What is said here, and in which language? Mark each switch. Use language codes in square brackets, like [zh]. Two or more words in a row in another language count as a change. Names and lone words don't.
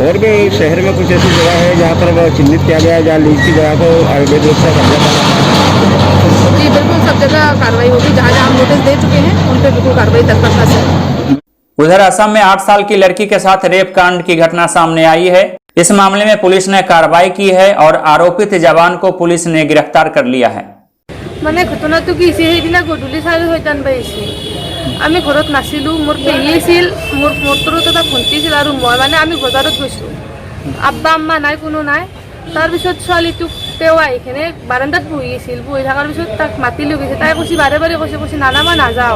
[hi] और भी शहर में कुछ ऐसी जगह है जहाँ पर वो चिन्हित किया गया है जहाँ लीज की जगह को अवैध रूप से कब्जा करना? जी बिल्कुल, सब जगह कार्रवाई होगी, जहाँ जहाँ हम नोटिस दे चुके हैं उन पर बिल्कुल कार्रवाई तत्परता से। उधर असम में 8 साल की लड़की के साथ रेप कांड की घटना सामने आई है। इस मामले में पुलिस ने कार्रवाई की है और आरोपित जवान को पुलिस ने गिरफ्तार कर लिया है। [as] মানে ঘটনাটো কি হৈছে, সেইদিনা গধূলি 6:30 বাজিছে, আমি ঘৰত নাছিলোঁ, মোৰ পেহী আছিল, মোৰ তলত এটা ভণ্টি আছিল আৰু মই মানে আমি বজাৰত গৈছোঁ, আব্বা আম্মা নাই, কোনো নাই। তাৰপিছত ছোৱালীটোক তেওঁ আহি কিনে বাৰান্দাত বহি আছিল, বহি থকাৰ পিছত তাক মাতি লৈ গৈছে, তাই কৈছে বাৰে বাৰে কৈছে নানা মই নাযাওঁ।